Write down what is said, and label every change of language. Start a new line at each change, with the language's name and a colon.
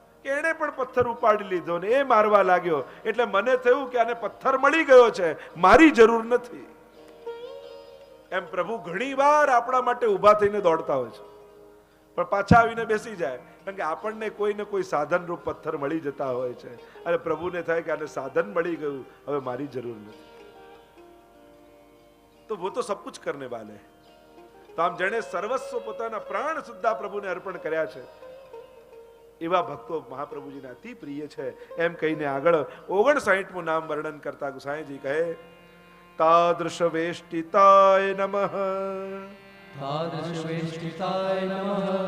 Gujarati: કે એણે પણ પથ્થર ઉપાડી લીધો ને એ મારવા લાગ્યો, એટલે મને થયું કે આને પથ્થર મળી ગયો છે, મારી જરૂર નથી. એમ પ્રભુ ઘણી વાર આપણા માટે ઊભા થઈને દોડતા હોય છે, પણ પાછા આવીને બેસી જાય, કારણ કે આપણને કોઈ ને કોઈ સાધન રૂપ પથ્થર મળી જતા હોય છે, અને પ્રભુને થાય કે આને સાધન મળી ગયું, હવે મારી જરૂર નથી. તો
Hindi: वो तो सब कुछ करने वाले हैं.
Gujarati: તો આમ જેણે સર્વસ્વ પોતાના પ્રાણ સુદ્ધા પ્રભુને અર્પણ કર્યા છે, એવા ભક્તો મહાપ્રભુજીને અતિ પ્રિય છે. એમ કહીને આગળ 59મું નામ વર્ણન કરતા ગુસાઈજી કહે,
Sanskrit: તાદૃશ વેષ્ટિતાય નમઃ, તાદૃશ વેષ્ટિતાય નમઃ,